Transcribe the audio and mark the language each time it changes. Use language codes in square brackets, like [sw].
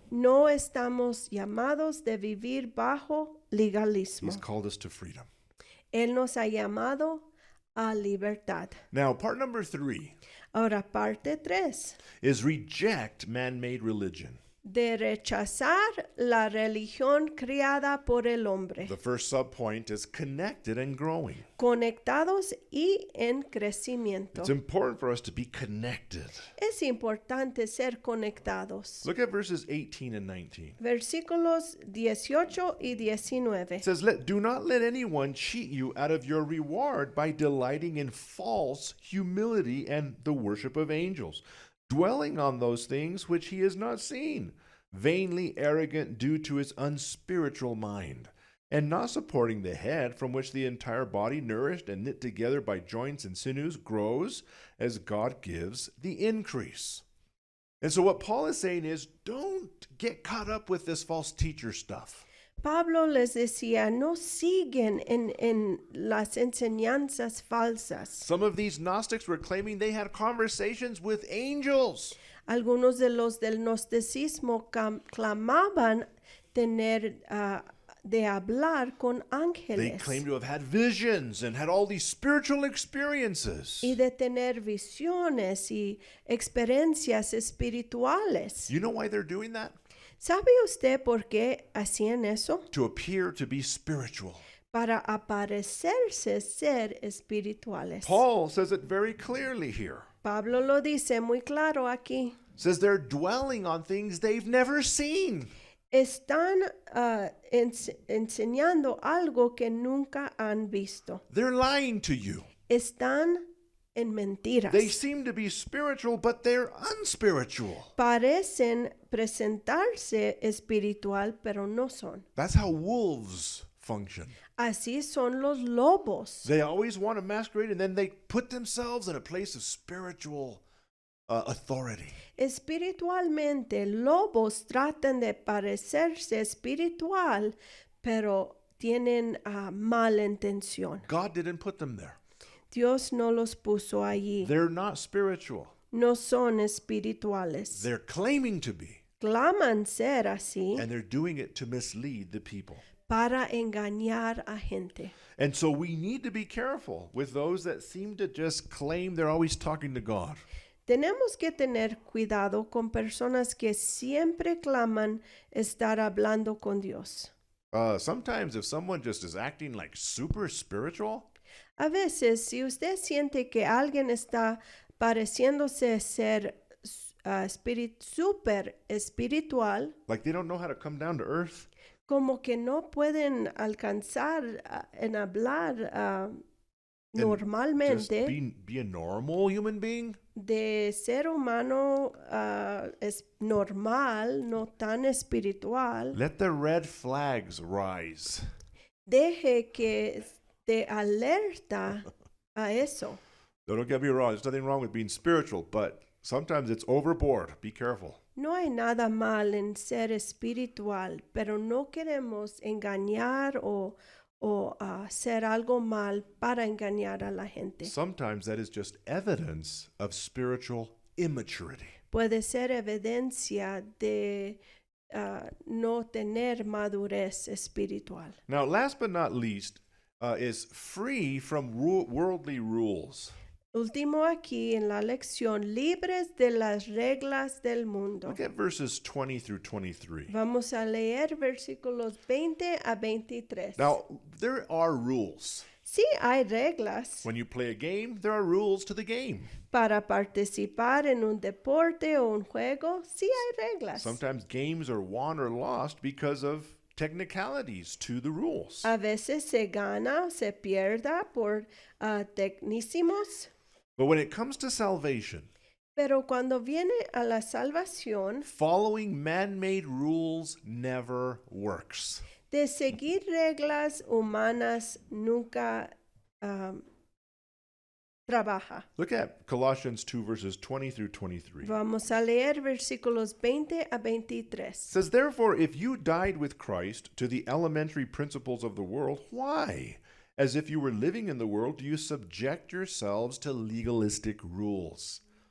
[es] No estamos llamados de vivir bajo legalismo. [en] He's called us to freedom. [es] Él nos ha llamado a libertad. [en] Now, part number 3 [es] Ahora, parte 3, [en] is reject man-made religion. [es] de rechazar la religión creada por el hombre, [en] The first subpoint is connected and growing. [es] conectados y en crecimiento. [en] It's important for us to be connected. [es] Es importante ser conectados. [en] Look at verses 18 and 19. [es] Versículos 18 y 19. [en] It says, do not let anyone cheat you out of your reward by delighting in false humility and the worship of angels, dwelling on those things which he has not seen, vainly arrogant due to his unspiritual mind, and not supporting the head, from which the entire body, nourished and knit together by joints and sinews, grows as God gives the increase. And so what Paul is saying is, don't get caught up with this false teacher stuff. [es] Pablo les decía, no siguen en las enseñanzas falsas. [en] Some of these Gnostics were claiming they had conversations with angels. [es] Algunos de los del gnosticismo clamaban tener de hablar con [en] They [es] ángeles [en] claimed to have had visions and had all these spiritual experiences. [es] y de tener visiones y experiencias espirituales. [en] You know why they're doing that? [es] ¿Sabe usted por qué hacían eso? [en] To appear to be spiritual. [es] Para aparecerse ser espirituales. [en] Paul says it very clearly here. [es] Pablo lo dice muy claro aquí. [en] Says they're dwelling on things they've never seen. [es] Están enseñando algo que nunca han visto. [en] They're lying to you. [es] Están en mentiras. [en] They seem to be spiritual, but they're unspiritual. [es] Parecen presentarse espiritual, pero no son. [en] That's how wolves function. [es] Así son los lobos. [en] They always want to masquerade, and then they put themselves in a place of spiritual authority. [es] Espiritualmente, lobos tratan de parecerse espiritual, pero tienen mala intención. [en] God didn't put them there. [es] Dios no los puso allí. [en] They're not spiritual. [es] No son espirituales. [en] They're claiming to be, [es] Claman ser así [en] and they're doing it to mislead the people. [es] para engañar a gente. [en] And so we need to be careful with those that seem to just claim they're always talking to God. [es] Tenemos que tener cuidado con personas que siempre claman estar hablando con Dios. [en] Sometimes if someone just is acting like super spiritual, [es] A veces, si usted siente que alguien está pareciéndose ser súper espiritual, [en] like they don't know how to come down to earth, [es] como que no pueden alcanzar en hablar [en] just [es] normalmente [en] be a normal human being, [es] de ser humano es normal, no tan espiritual, [en] let the red flags rise. [es] deje que te alerta a eso. [en] So don't get me wrong, there's nothing wrong with being spiritual, but sometimes it's overboard. Be careful. [es] No hay nada mal en ser espiritual, pero no queremos engañar o hacer algo mal para engañar a la gente. [en] Sometimes that is just evidence of spiritual immaturity. [es] Puede ser evidencia de no tener madurez espiritual. [en] Now, last but not least, is free from worldly rules. [es] Último aquí en la lección, libres de las reglas del mundo. [en] Look at verses 20 through 23. [es] Vamos a leer versículos 20 a 23. [en] Now, there are rules. [es] Sí hay reglas. [en] When you play a game, there are rules to the game. [es] Para participar en un deporte o un juego, sí hay reglas. [en] Sometimes games are won or lost because of technicalities to the rules. [es] A veces se gana o se pierda por tecnicismos, [en] But when it comes to salvation, [es] pero cuando viene a la salvación, [en] following man-made rules never works. [es] de seguir reglas humanas nunca trabaja. [en] Look at Colossians 2 verses 20 through 23. [es] Vamos a leer versículos 20 a 23. [en] It says, therefore, if you died with Christ to the elementary principles of the world, why, as if you were living in the world, do you subject yourselves to legalistic rules?